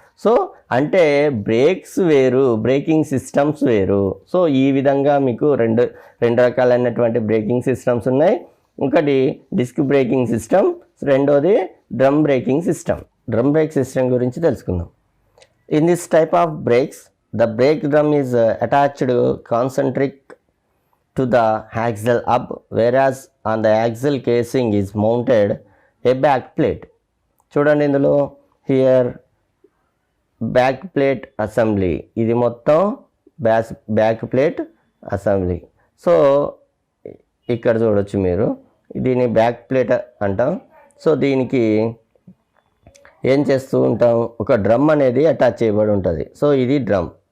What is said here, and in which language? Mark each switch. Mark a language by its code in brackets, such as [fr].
[te] So అంటే breaks వేరు, breaking systems వేరు. సో ఈ విధంగా మీకు రెండు రకాలైనటువంటి బ్రేకింగ్ సిస్టమ్స్ ఉన్నాయి. ఒకటి డిస్క్ బ్రేకింగ్ సిస్టమ్, రెండోది drum braking system. Drum break system గురించి తెలుసుకుందాం. [en] In this type of brakes the brake drum is attached concentric to the axle hub, whereas on the axle casing is mounted a back plate. [te] చూడండి ఇందులో here back plate assembly, ఇది మొత్తం back plate assembly. So ఇక్కడ చూడొచ్చు మీరు, దీన్ని back plate అంటాం. So దీనికి ఏం చేస్తూ ఉంటాం, ఒక డ్రమ్ అనేది అటాచ్ చేయబడి ఉంటుంది. సో ఇది డ్రమ్.